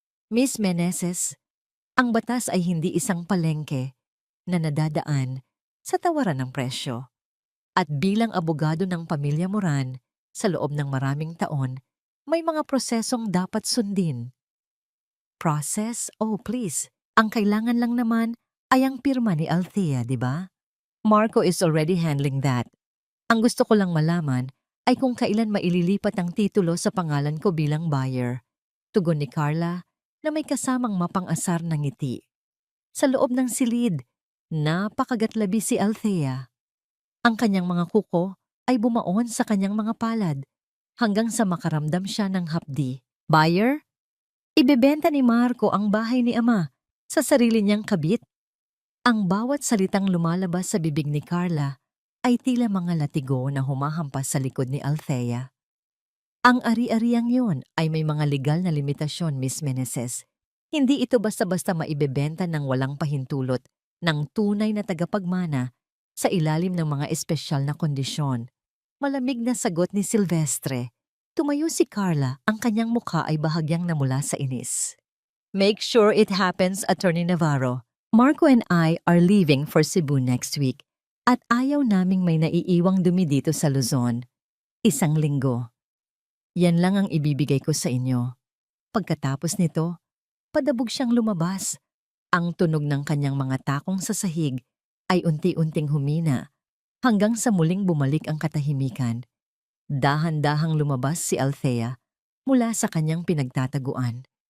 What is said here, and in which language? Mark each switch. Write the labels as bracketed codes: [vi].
[tl] Miss Meneses, ang batas ay hindi isang palengke na nadadaan sa tawaran ng presyo. At bilang abogado ng pamilya Moran, sa loob ng maraming taon, may mga prosesong dapat sundin. [en] Process? Oh, please. [tl] Ang kailangan lang naman ay ang pirma ni Althea, di ba? [en] Marco is already handling that. [tl] Ang gusto ko lang malaman ay kung kailan maililipat ang titulo sa pangalan ko bilang buyer. Tugon ni Carla na may kasamang mapang-asar na ngiti. Sa loob ng silid, napakagatlabi si Althea. Ang kanyang mga kuko ay bumaon sa kanyang mga palad hanggang sa makaramdam siya ng hapdi. Buyer? Ibebenta ni Marco ang bahay ni Ama sa sarili niyang kabit? Ang bawat salitang lumalabas sa bibig ni Carla ay tila mga latigo na humahampas sa likod ni Althea. Ang ari-ariang yon ay may mga legal na limitasyon, Miss Meneses. Hindi ito basta-basta maibebenta ng walang pahintulot ng tunay na tagapagmana sa ilalim ng mga espesyal na kondisyon. Malamig na sagot ni Silvestre. Tumayo si Carla, ang kanyang mukha ay bahagyang namula sa inis. [en] Make sure it happens, Attorney Navarro. Marco and I are leaving for Cebu next week [tl] at ayaw naming may naiiwang dumi dito sa Luzon. 1 linggo. Yan lang ang ibibigay ko sa inyo. Pagkatapos nito, padabog siyang lumabas Ang tunog ng kanyang mga takong sa sahig ay unti-unting humina hanggang sa muling bumalik ang katahimikan. Dahan-dahang lumabas si Althea mula sa kanyang pinagtataguan.